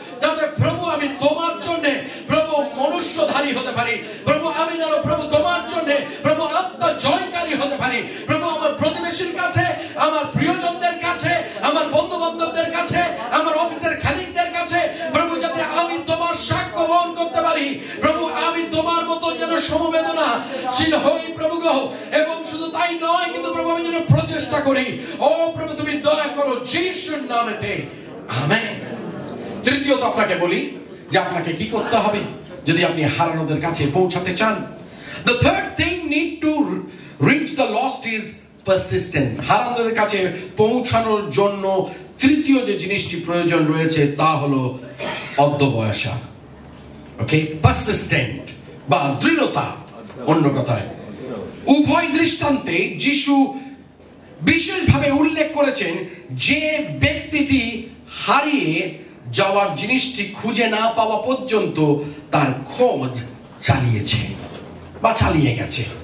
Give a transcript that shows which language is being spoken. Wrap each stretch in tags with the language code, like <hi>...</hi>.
<bn>যাতে প্রভু আমি তোমার জন্য প্রভু মনুষ্যধারী হতে পারি, প্রভু আমি যেন প্রভু তোমার জন্য প্রভু আত্মা জয়কারী হতে পারি, প্রভু আমার প্রতিবেশীর কাছে, আমার প্রিয়জনদের কাছে, আমার বন্ধু বান্ধবদের কাছে, আমার অফিসের খালিকদের কাছে প্রভু যাতে আমি তোমার সাক্ষ্য বহন করতে পারি, প্রভু আমি তোমার মতো যেন সমবেদনাশীল হই প্রভু গো। এবং শুধু তাই নয় কিন্তু প্রভু আমি যেন প্রচেষ্টা করি। ও প্রভু তুমি দয়া করো যিশুর নামেতে, আমেন। তৃতীয়ত আপনাকে বলি যে আপনাকে কি করতে হবে যদি আপনি হারানোদের কাছে পৌঁছাতে চান।</bn> <en>The third thing need to reach the lost is persistence.</en> <bn>হারানোদের কাছে পৌঁছানোর জন্য তৃতীয় যে জিনিসটি প্রয়োজন রয়েছে তা হলো অধ্যবসায়। ওকে, পারসিস্টেন্ট বা দৃঢ়তা। অন্য কথায় উভয় দৃষ্টান্তে যিশু বিশেষভাবে উল্লেখ করেছেন যে ব্যক্তিটি হারিয়ে যাওয়ার জিনিসটি খুঁজে না পাওয়া পর্যন্ত তার খোঁজ চালিয়েছে বা চালিয়ে গেছে।</bn>